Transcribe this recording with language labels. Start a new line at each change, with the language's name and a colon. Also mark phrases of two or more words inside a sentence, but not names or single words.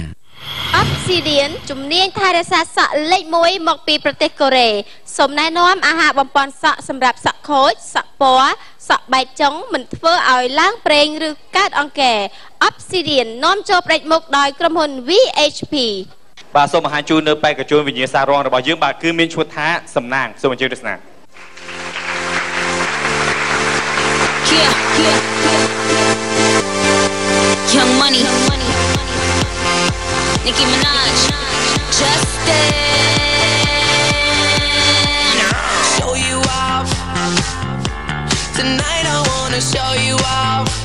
Khmer: Obsidian ជំនាញថែរក្សាសក់លេខ1មកពីប្រទេសកូរ៉េសូមណែនាំអាហារបំពេញសក់សម្រាប់សក់ខូចសក់ពណ៌សក់បែកចុងមិនធ្វើឲ្យឡើងប្រេងឬកើតអង្គែ Obsidian នាំចូលផ្ដាច់មុខដោយក្រុមហ៊ុន VHP បាទសូមបង្ហាញជូននៅបេក្ខជនវិញ្ញាសារងរបស់យើងបាទគឺមានឈ្មោះថាសំណាងសូមអញ្ជើញទស្សនា
English: Young Money Nicki Minaj Justin Show you off Tonight I wanna show you off